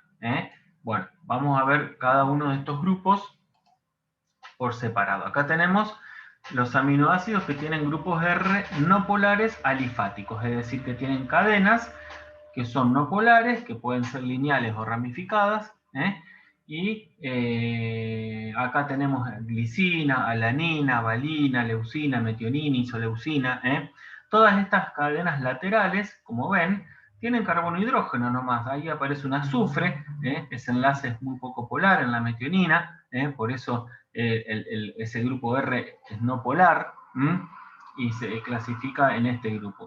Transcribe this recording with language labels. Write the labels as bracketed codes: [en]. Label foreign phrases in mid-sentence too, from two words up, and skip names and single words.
[es] Bueno, vamos a ver cada uno de estos grupos por separado. Acá tenemos los aminoácidos que tienen grupos R no polares alifáticos, es decir, que tienen cadenas que son no polares, que pueden ser lineales o ramificadas, y acá tenemos glicina, alanina, valina, leucina, metionina, isoleucina. Todas estas cadenas laterales, como ven, tienen carbono e hidrógeno nomás. Ahí aparece un azufre, ese enlace es muy poco polar en la metionina, por eso ese grupo R es no polar, y se clasifica en este grupo.